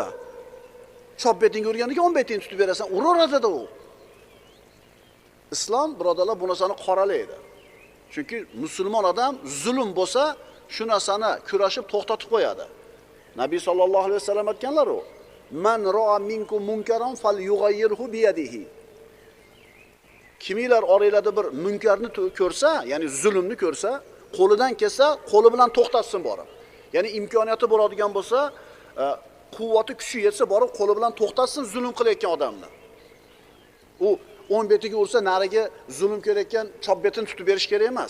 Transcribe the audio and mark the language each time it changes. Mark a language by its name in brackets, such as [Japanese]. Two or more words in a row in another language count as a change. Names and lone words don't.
[Uzbek] Chop betingga urganiga o'ng betingni tutib berasan, uraveradi u. Islom birodarlar bu narsani qoralaydi. Chunki musulmon odam zulm bo'lsa, shu narsani kurashib to'xtatib qo'yadi. Nabiy [Arabic] صلى الله عليه وسلم [Uzbek] aytganlar u: [Arabic] "من رأى منكم منكرا فليغيره بيده." [Uzbek] Kimlar oranglarda bir munkarni ko'rsa, ya'ni zulmni ko'rsa, qo'lidan kelsa, qo'li bilan to'xtatsin borib. Ya'ni imkoniyati bo'ladigan bo'lsa, quvvati kuchi yetsa borib qo'li bilan to'xtatsin zulm qilayotgan odamni. U o'ng betiga ursa, nariga zulm kelayotgan chop betini tutib berish kerak emas.